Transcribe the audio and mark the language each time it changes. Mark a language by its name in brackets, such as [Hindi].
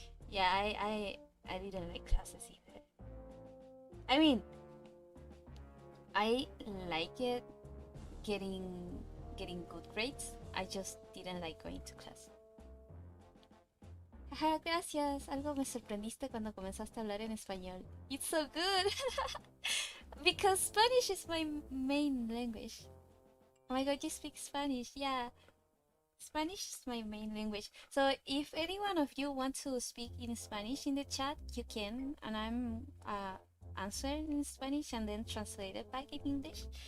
[English] Yeah, I didn't like classes either. I mean, I like it getting good grades. I just didn't like going to class. [Spanish] Ajá, gracias. Algo me sorprendiste cuando comenzaste a hablar en español. [English] It's so good. Because Spanish is my main language. Oh my god, you speak Spanish. Yeah. Spanish is my main language. So if any one of you want to speak in Spanish in the chat, you can, and I'm answer in Spanish and then translate it back in English.